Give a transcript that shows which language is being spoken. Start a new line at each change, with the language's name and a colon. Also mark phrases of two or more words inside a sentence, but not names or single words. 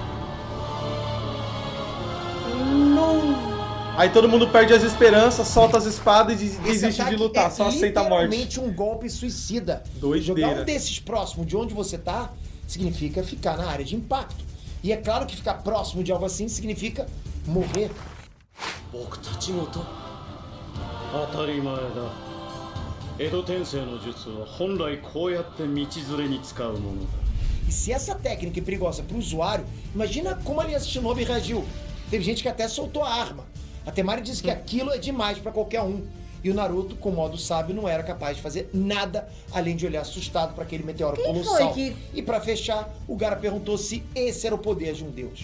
Portuguese: Aí todo mundo perde as esperanças, solta as espadas e Esse desiste de ataque lutar, é só aceita a morte. literalmente um golpe suicida. Doideira. Jogar um desses próximo de onde você tá significa ficar na área de impacto. E é claro que ficar próximo de algo assim significa morrer.
Japanese: 僕たちごと当たり前だ江戸天聖の術は本来こうやって道連れに使うものだ
Portuguese: E se essa técnica é perigosa para o usuário, imagina como a Aliança Shinobi reagiu. Teve gente que até soltou a arma. A Temari disse que aquilo é demais para qualquer um. E o Naruto, com modo sábio, não era capaz de fazer nada além de olhar assustado para aquele meteoro colossal. E para fechar, o Gaara perguntou se esse era o poder de um deus.